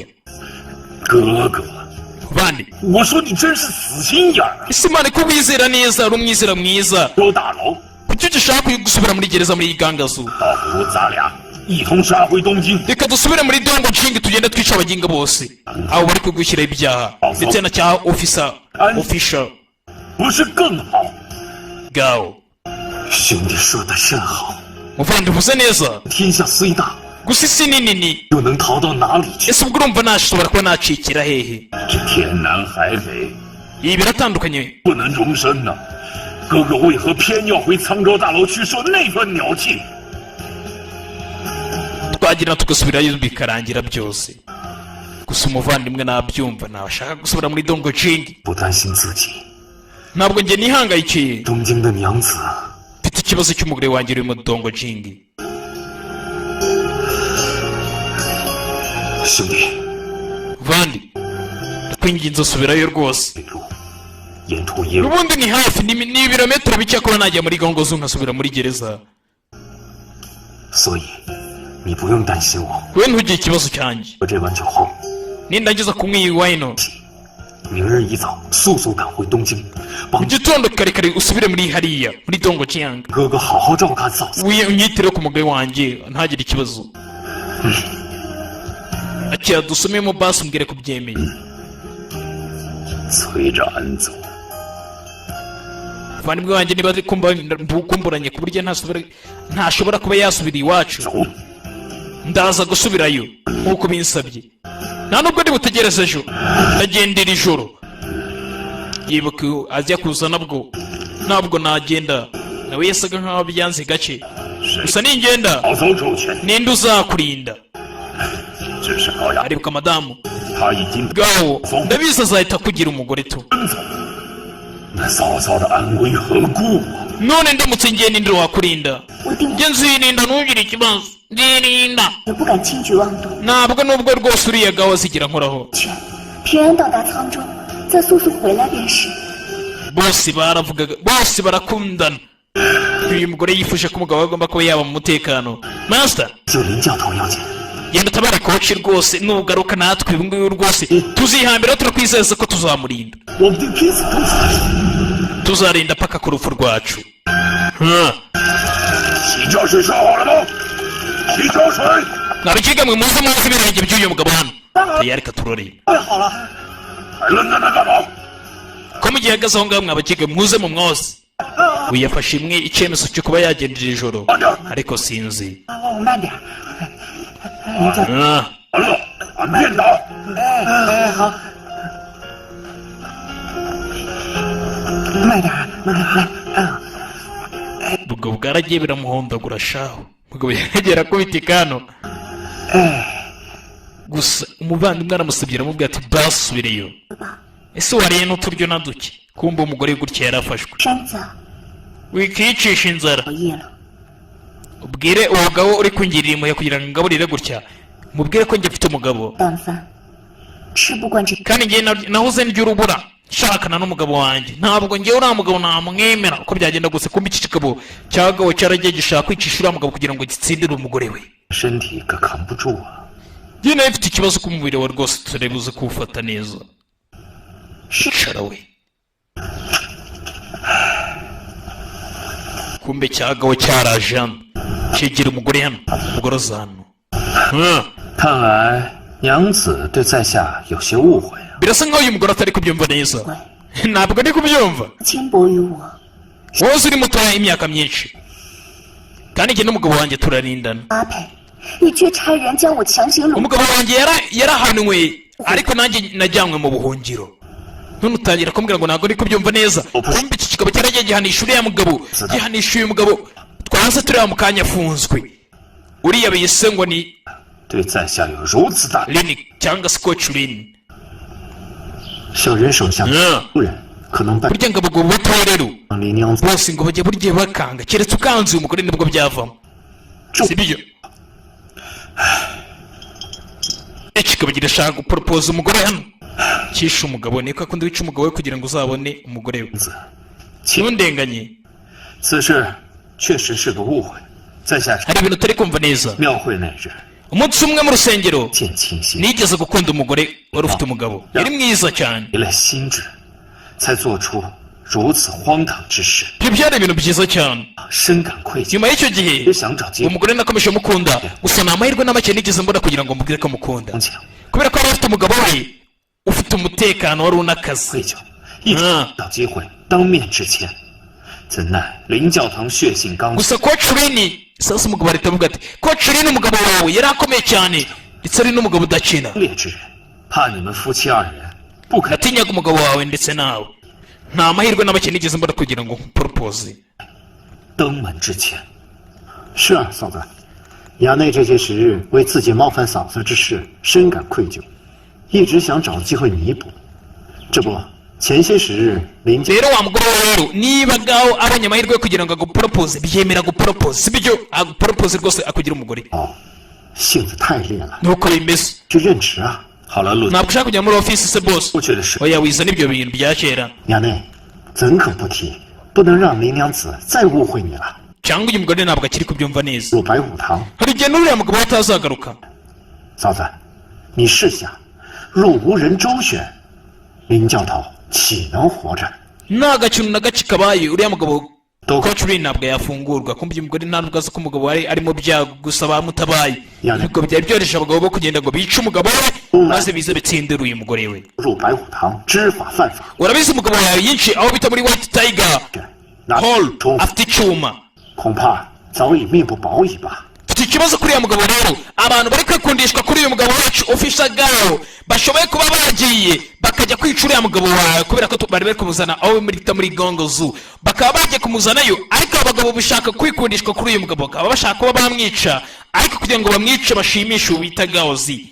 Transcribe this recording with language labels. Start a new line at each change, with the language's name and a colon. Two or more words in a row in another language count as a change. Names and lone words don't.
Chinese: 哥哥，
Kinyarwanda: bandi
Chinese: 我说你真是死心眼儿啊！
Kinyarwanda: ese mane ko wizera neza uri umwizera mwiza
Chinese: 周大佬，
Kinyarwanda: kuki ugishaka gusubira muri gereza muri iyi gangazu
Chinese: 倒不如咱俩一同杀回东京。
Kinyarwanda: reka dusubire muri dongo nshinga tugende twica abaginga bose abo bari kugushyiraho ibyaha ndetse na cya ofisha
Chinese: 不是更好？
Kinyarwanda: gawo
Chinese: 兄弟说的甚好，
Kinyarwanda: muvandi uvuze neza
Chinese: 天下虽大，
Kinyarwanda: gusa isi ni nini
Chinese: 又能逃到哪里去？
Kinyarwanda: ese ubwo urumva nashobora kuba nacikira hehe
Chinese: 这天南海北，
Kinyarwanda: ibi biratandukanye
Chinese: 不能容身呐、哥哥为何偏要回沧州大楼去受那份鸟气？
Kinyarwanda: twagira tugasubirayo bikarangira byose gusa umuvandimwe nabyumva ntabashaka gusubira muri dongo nshinga
Chinese: 不担心自己，
Kinyarwanda: ntabwo njye nihangayikiye
Chinese: 东京的娘子，
Kinyarwanda: mfite ikibazo cy'umugore wanjye uri mu dongo nshinga
Chinese: 兄弟，
Kinyarwanda: vandi ndakwinginze usubirayo rwose
Chinese: 北路沿途也有，
Kinyarwanda: ubundi ni hafi ni ibirometero bike kuba najya muri gongo zo nkasubira muri gereza
Chinese: 所以你不用担心我。
Kinyarwanda: we ntugire ikibazo cyanjye
Chinese: 喝这碗酒后，
Kinyarwanda: nindangiza kunywa iyi wayino
Chinese: 明日一早速速赶回东京，
Kinyarwanda: mu
Chinese: 帮
Kinyarwanda: gitondo kare kare usubire muri hariya muri dongo nshinga
Chinese: 哥哥好好照看嫂子。
Kinyarwanda: unyitire ku mugore wanjye ntagire ikibazo akira dusomemo basi umbwire ko byemeye
Chinese: 催着安走，
Kinyarwanda: muvandimwe wanjye niba ari kumburanye ku buryo ntashobora kuba yasubira iwacu
Chinese: 走。
Kinyarwanda: ndaza gusubirayo nk'uko binsabye nta nubwo ndi butegereze ejo ndagendera ijoro yibuka ajya kuza ntabwo nagenda nawe yasaga nk'aho byanze gake gusa ningenda
Chinese: 好走周全，
Kinyarwanda: ninde uzakurinda
Chinese: 只是高雅，
Kinyarwanda: aribuka madamu
Chinese: 他已经
Kinyarwanda: bwawo ndabizi azahita akugira umugore tu
Chinese: 奔走，那嫂嫂的安危何故啊？
Kinyarwanda: none ndamutse ngiye ninde wakurinda
Chinese: 我定
Kinyarwanda: njye nzirinda ntugire ikibazo nzirinda
Chinese: 也不敢轻举妄动。
Kinyarwanda: ntabwo nubwo rwose uriya gawo azigira nkoraho
Chinese: 全平安到达沧州，再速速回来便是。
Kinyarwanda: bose baravugaga bose barakundana uyu mugore yifuje ko umugabo we agomba kuba yaba mu mutekano master
Chinese: 就林教头要紧，
Kinyarwanda: genda utabare koci rwose nugaruka natwe uyu nguyu rwose tuzihambira turakwizeza ko tuzamurinda
Chinese: 我们定拼死斗死。
Kinyarwanda: tuzarinda paka ku rupfu rwacu
Chinese: 洗脚水烧好了吗？洗脚水。
Kinyarwanda: mwabikiga mwe muze muzi ibirenge by'uyu mugabo hano tayari katurore
Chinese: 好了，还愣在那干嘛？
Kinyarwanda: ko mu gihe ahagaze aho ngaho mwabakiga muze mu mwose uyu yafashe imwe icyemezo cyo kuba yagendera ijoro ariko sinzi
Chinese: 哦，慢点。完了，俺变打。哎，好。慢点，慢点，来。
Kinyarwanda: ubwo bwaragiye biramuhondagura shaho ubwo yagera akubita ikano gusa umuvandimwe aramusabye aramubwira ati basubireyo ese wariye n'uturyo na duke kumva umugore gutya yarafashwe
Chinese: 山子，
Kinyarwanda: wikiyicisha inzara
Chinese: 熬夜了。
Kinyarwanda: ubwire umugabo uri kungirira impuhwe kugira ngo ngaburire gutya mubwire ko njye mfite umugabo
Chinese: 晚饭吃不惯这，
Kinyarwanda: kandi njye nahoze ndya urubura nshakana n'umugabo wanjye ntabwo njyewe uriya mugabo namwemera uko byagenda gusa kumva iki kigabo cyagawe cyaragiye gishaka kwicisha uriya mugabo kugira ngo gitsindire umugore we
Chinese: 身体可扛不住啊！
Kinyarwanda: njye nawe mfite ikibazo k'umubiri we rwose turebuze kuwufata neza icara we kumbe cyagawe cyaraje hano cyegera umugore hano umugore aza hano
Chinese: 看来娘子对在下有些误会啊。
Kinyarwanda: birasa nkaho uyu mugore atari kubyumva neza
Chinese: 乖，
Kinyarwanda: ntabwo ari kubyumva
Chinese: 轻薄于我。
Kinyarwanda: wowe uri mutoya imyaka myinshi kandi njye n'umugabo wanjye turarindana
Chinese: 阿佩， 你却差人将我强行掳。
Kinyarwanda: umugabo wanjye yarahanwe ariko nanjye najyanywe mu buhungiro none utangira kumbwira ngo ntabwo ndi kubyumva neza kumbe iki kigabo cyaragiye gihanisha uriya mugabo gihanisha uyu mugabo twaza tureba mu kanya afunzwe uriya biyise ngo ni
Chinese: 对在下有如此大
Kinyarwanda: Lini cyangwa se Coach Lini
Chinese: 小人手下夫人可能败
Kinyarwanda: burya ngo abagabo batoya rero
Chinese: 林娘子
Kinyarwanda: bose ngo bajya burya bakanga keretse ukanze uyu mugore nibwo byavamo si byo ikigabo kirashaka guporopoza umugore hano cyishe umugabo niko akunda wica umugabo we kugira ngo uzabone umugore we ntundenganye
Chinese: 此事确实是个误会，在下
Kinyarwanda: hari ibintu utari kumva neza
Chinese: 庙会那日
Kinyarwanda: umunsi umwe mu rusengero
Chinese: 见清心，
Kinyarwanda: nigeze gukunda umugore wari ufite umugabo yari mwiza cyane
Chinese: 没了心智，才做出如此荒唐之事，
Kinyarwanda: ibyo byari ibintu byiza cyane
Chinese: 深感愧疚，
Kinyarwanda: nyuma y'icyo gihe
Chinese: 也想找机
Kinyarwanda: uwo
Chinese: 会
Kinyarwanda: mugore nakomeje mukunda gusa ni amahirwe na make nigeze mbona kugira ngo mubwire ko mukunda
Chinese: 强
Kinyarwanda: kubera ko yari afite umugabo we ufite umutekano wari unakaze
Chinese: 愧疚，一直找机会当面致歉，怎奈林教堂血性刚强，
Kinyarwanda: gusa Coach Lini sasa umugabo ahita avuga ati Coach Lini umugabo wawe yari akomeye cyane ndetse ari n'umugabo udakina
Chinese: 劣之人，怕你们夫妻二人不肯
Kinyarwanda: natinyaga umugabo wawe ndetse nawe nta mahirwe na make nigeze mbona kugira ngo propose
Chinese: 登门致歉。是啊，嫂子，衙内这些时日为自己冒犯嫂子之事深感愧疚，一直想找机会弥补。这不，前些时日林家
Kinyarwanda: rero wa mugore wawe rero niba gaho abonye amahirwe yo kugira ngo agupropose byemera gupropose si byo agupropose rwose akugira umugore
Chinese: 哦，性子太烈了，
Kinyarwanda: nuko bimeze
Chinese: 去任职啊。好了，陆
Kinyarwanda: ntabwo ushaka kujya muri office se boss
Chinese: 不去的事，
Kinyarwanda: oya wizana ibyo bintu bya kera
Chinese: 衙内怎可不提？不能让林娘子再误会你了。
Kinyarwanda: cyangwa uyu mugore ntabwo akiri kubyumva neza
Chinese: 入白虎堂，
Kinyarwanda: hari igihe n'uriya mugabo we atazagaruka
Chinese: 嫂子，你试想，若无人周旋，林教头岂能活着？
Kinyarwanda: nta gakintu na gace kabaye uriya mugabo
Chinese: 都
Kinyarwanda: Coach Lini ntabwo yafungurwa kumva uyu mugore nta nubwo azi ko umugabo wari arimo byago gusa bamutabaye nubwo byari byoroheje abagabo bo kugenda ngo bice umugabo we maze bize bitsindira uyu mugore we
Chinese: 入白虎堂，知法犯法。
Kinyarwanda: urabizi umugabo yawe yinshi aho bita muri White Tiger
Chinese: 那 Hall 冲
Kinyarwanda: afite icyuma
Chinese: 恐怕早已命不保矣吧。
Kinyarwanda: mfite ikibazo kuri uyu mugabo rero abantu bari kwikundishwa kuri uyu mugabo wacu ofisha gaho bashoboye kuba bagiye bakajya kwica uriya mugabo wawe kubera ko bari bari kumuzana aho muri gongo zu bakaba bagiye kumuzanayo ariko abagabo bashaka kwikundishwa kuri uyu mugabo bakaba bashaka kuba bamwica ariko kugira ngo bamwice bashimishe uwo bita gahozi